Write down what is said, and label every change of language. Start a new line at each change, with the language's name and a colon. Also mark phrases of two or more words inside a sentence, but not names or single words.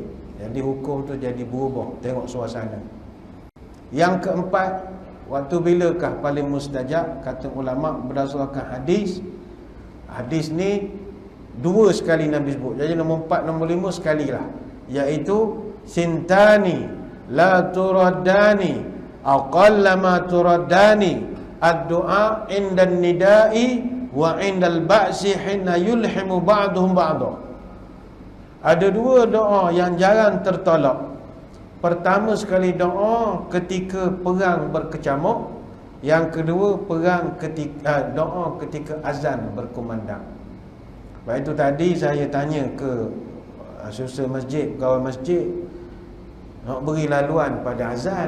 Malay: Jadi hukum tu jadi berubah, tengok suasana. Yang keempat, waktu bilakah paling mustajab? Kata ulama berdasarkan hadis. Hadis ni 2 sekali Nabi sebut. Jadi nombor 4, nombor 5 sekali lah.
Arabic: Iaitu ثنتان لا تردان قلما تردان الدعاء عند النداء وعند البأس حين يلحم بعضهم بعضا.
Malay: Ada 2 doa yang jarang tertolak. Pertama sekali doa ketika perang berkecamuk. Yang kedua doa ketika azan berkumandang. Baik itu tadi saya tanya ke susah masjid, pegawai masjid, nak beri laluan pada azan.